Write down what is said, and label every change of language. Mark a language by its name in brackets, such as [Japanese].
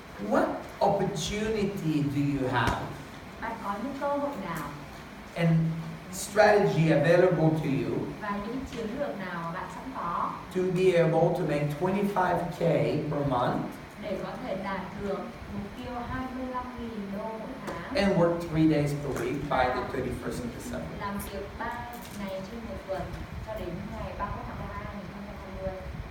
[English] what opportunity do you have [Vietnamese] bạn có những cơ hội nào [English] and strategy available to you [Vietnamese] và những chiến lược nào mà bạn sẵn có [English] to be able to make 25K per month [Vietnamese] để có thể đạt được mục tiêu 25.000 đô mỗi tháng [English] and work 3 days per week by the 31st of December? [Vietnamese] làm việc 3 ngày trên một tuần cho đến ngày 31 tháng 12 2020.